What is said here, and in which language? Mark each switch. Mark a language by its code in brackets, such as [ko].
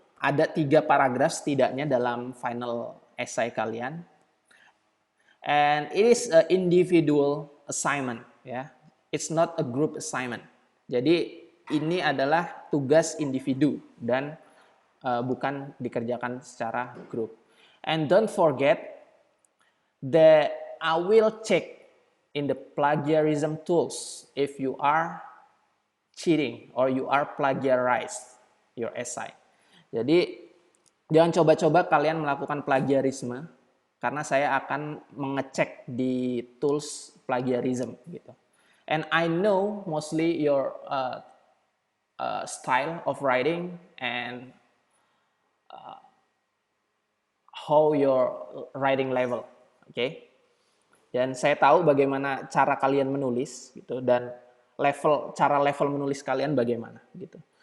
[id] Ada 3 paragraf setidaknya dalam final essay kalian. [en] And it is an individual assignment, ya. It's not a group assignment. Jadi ini adalah tugas individu dan [id] bukan dikerjakan secara grup. [en] And don't forget that I will check in the plagiarism tools if you are cheating or you are plagiarize your essay. [id] Jadi jangan coba-coba kalian melakukan plagiarisme karena saya akan mengecek di tools plagiarism gitu. [en] And I know mostly your style of writing and how your writing level, okay? [id] Dan saya tahu bagaimana cara kalian menulis gitu dan cara level menulis kalian bagaimana gitu.